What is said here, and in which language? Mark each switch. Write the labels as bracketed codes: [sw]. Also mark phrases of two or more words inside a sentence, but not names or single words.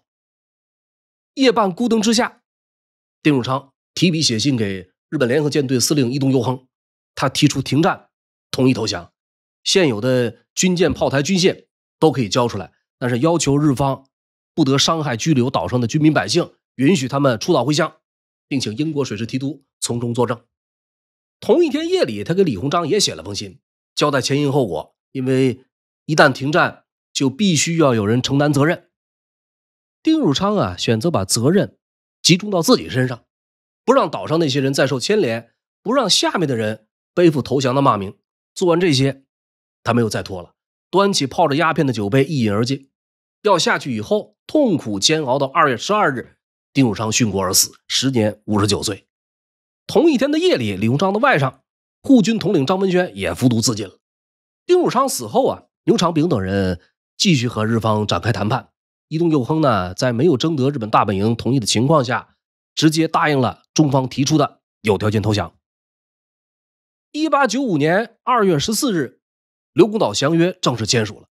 [zh] 夜半孤燈之下，丁汝昌提筆寫信給日本聯合艦隊司令伊東佑亨，他提出停戰，同意投降，現有的軍艦、炮台、軍械都可以交出來，但是要求日方不得傷害拘留島上的軍民百姓，允許他們出島回鄉，並請英國水师提督從中作證。同一天夜裡，他给李鴻章也寫了封信，交代前因後果，因為一旦停戰，就必須要有人承擔責任。丁汝昌啊，選擇把責任集中到自己身上，不讓島上那些人再受牽連，不讓下面的人背負投降的骂名。做完這些，他沒有再拖了，端起泡着鴉片的酒杯一飲而盡。要下去以後，痛苦煎熬到2月12日，丁汝昌殉國而死，時年59歲。同一天的夜裡，李鴻章的外甥护军统領張文宣也服毒自盡了。丁汝昌死後啊，牛長炳等人繼續和日方展開談判。伊東佑亨呢，在沒有徵得日本大本營同意的情況下，直接答應了中方提出的有條件投降。1895年2月14日，刘公島降約正式簽署了。